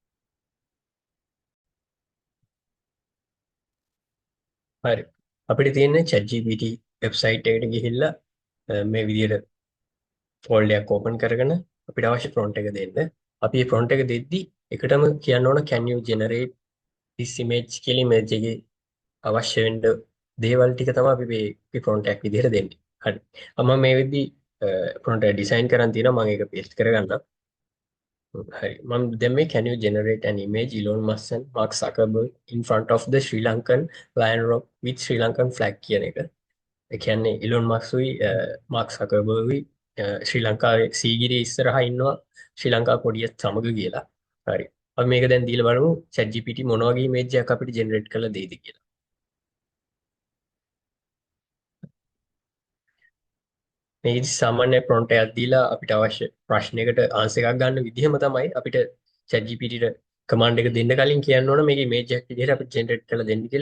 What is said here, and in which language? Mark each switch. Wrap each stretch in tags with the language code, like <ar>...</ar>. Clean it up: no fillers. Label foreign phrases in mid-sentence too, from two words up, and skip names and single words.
<si>හරි. අපිට තියෙන්නේ ChatGPT වෙබ්සයිට් එකට ගිහිල්ලා මේ විදිහට ෆෝල්ඩර් එකක් ඕපන් කරගෙන අපිට අවශ්‍ය ප්‍රොම්ප්ට් එක දෙන්න. අපි මේ ප්‍රොම්ප්ට් එක දෙද්දි එකටම කියන්න ඕන</si> <en>can you generate this image</en> <si>කියලා ඉමේජ් එකේ අවශ්‍ය වෙන්න දේවල් ටික තමයි අපි මේ ප්‍රොම්ප්ට් එකක් විදිහට දෙන්නේ. හරි. මම මේ වෙද්දි ප්‍රොම්ප්ට් එක ඩිසයින් කරන් තියෙනවා මම ඒක පේස්ට් කරගන්නම්. හරි. මම දැම්මේ</si> <en>can you generate an image Elon Musk and Mark Zuckerberg in front of the Sri Lankan Lion Rock with Sri Lankan flag</en> <si>කියන එක. ඒ කියන්නේ ඉලොන් මස්කුයි මාක් සකර්බර්ග්යි ශ්‍රී ලංකාවේ සීගිරිය ඉස්සරහා ඉන්නවා ශ්‍රී ලංකා කොඩියත් සමග කියලා. හරි. අපි මේක දැන් දීලා බලමු ChatGPT මොන වගේ ඉමේජ් එකක් අපිට ජෙනරේට් කරලා දෙයිද කියලා. මේක සාමාන්‍ය ප්‍රොම්ප්ට් එකක් දීලා අපිට අවශ්‍ය ප්‍රශ්නයකට ආන්සර් එකක් ගන්න විදිහම තමයි අපිට ChatGPT ට කමාන්ඩ් එක දෙන්න කලින් කියන්න ඕන මේක ඉමේජ් එකක් විදිහට අපිට ජෙනරේට් කරලා දෙන්න කියලා.</si>